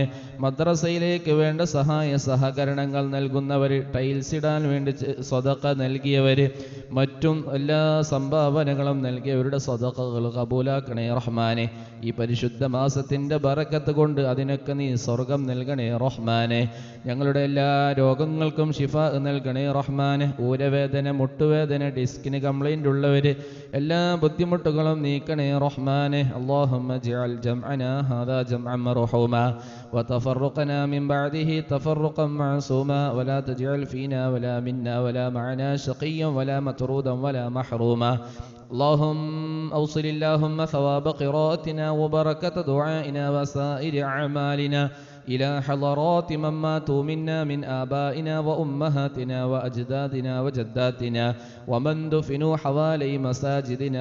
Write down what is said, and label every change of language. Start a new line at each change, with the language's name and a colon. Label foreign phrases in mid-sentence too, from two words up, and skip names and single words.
Malayalam: മദ്രസയിലേക്ക് വേണ്ട സഹായ സഹകരണങ്ങൾ നൽകുന്നവർ, ടൈൽസ് ഇടാൻ വേണ്ടി സ്വതക്ക നൽകിയവർ, മറ്റും എല്ലാ സംഭാവനകളും നൽകിയവരുടെ സ്വതക്കകൾ കബൂലാക്കണേ റഹ്മാനെ. ഈ പരിശുദ്ധ മാസത്തിൻ്റെ ബറക്കത്ത് കൊണ്ട് അതിനൊക്കെ നീ സ്വർഗം നൽകണേ റഹ്മാനെ. ഞങ്ങളുടെ എല്ലാ രോഗങ്ങൾക്കും ശിഫ നൽകണേ റഹ്മാനെ. ഊരവേദന, മുട്ടുവേദന,
English: disc complaint
Malayalam: ഉള്ളവർ എല്ലാ ബുദ്ധിമുട്ടുകളും നീക്കണേ റഹ്മാനെ.
Arabic: اللهم اجعل جمعنا هذا جمعا مرحوما وتفرقنا من بعده تفرقا معصوما ولا تجعل فينا ولا منا ولا معنا شقيا ولا مطرودا ولا محروما. اللهم أوصل اللهم ثواب قراءتنا وبركة دعائنا وسائر أعمالنا إلى حضرات من ماتوا منا من آبائنا وأمهاتنا وأجدادنا وجداتنا ومن دفنوا حوالي مساجدنا.